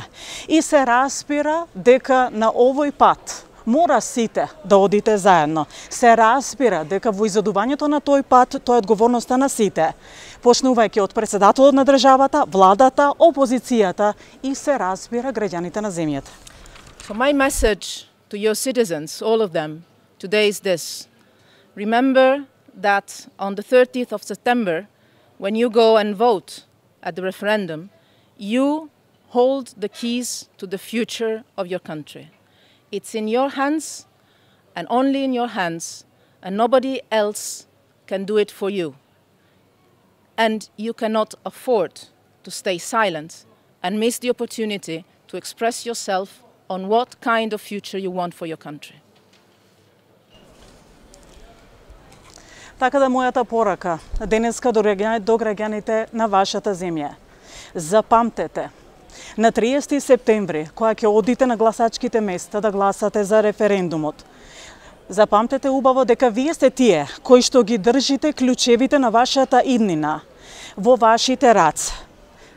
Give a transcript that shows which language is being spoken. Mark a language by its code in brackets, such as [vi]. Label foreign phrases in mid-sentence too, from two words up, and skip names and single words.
[mk] И се разбира дека на овој пат мора сите да одите заедно. Се разбира дека во изодувањето на тој пат тоа е одговорноста на сите, почнувајќи од председателот на државата, владата, опозицијата и се разбира граѓаните на земјата. [en] So my message to your citizens, all of them, today is this: remember that on the 30th of September, when you go and vote at the referendum, you hold the keys to the future of your country. It's in your hands, and only in your hands, and nobody else can do it for you. And you cannot afford to stay silent and miss the opportunity to express yourself on what kind of future you want for your country. [mk] Така да мојата порака денеска до граѓаните на вашата земја. Запамтете, на 30 септември, кога ќе одите на гласачките места да гласате за референдумот, запамтете убаво дека вие сте тие кои што ги држите клучевите на вашата иднина во вашите раце.